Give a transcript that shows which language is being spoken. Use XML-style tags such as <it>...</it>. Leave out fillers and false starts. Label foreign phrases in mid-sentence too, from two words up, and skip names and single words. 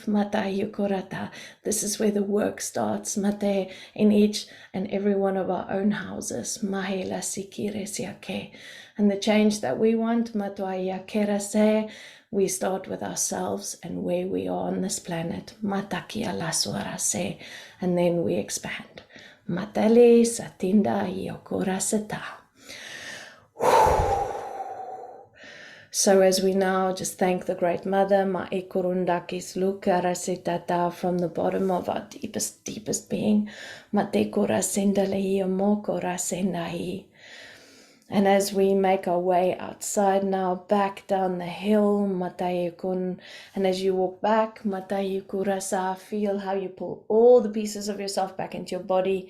<en>This is where the work starts, in each and every one of our own houses. And the change that we want, we start with ourselves and where we are on this planet. And then we expand. Matale satinda yokora seta. So as we now just thank the Great Mother, Ma'e Korundakis Lukara Setata, from the bottom of our deepest, deepest being, Mate Kora Sendalehi Mokora Sendahi. And as we make our way outside now, back down the hill, Matayekun, and as you walk back, Matayukurasa, feel how you pull all the pieces of yourself back into your body.</en>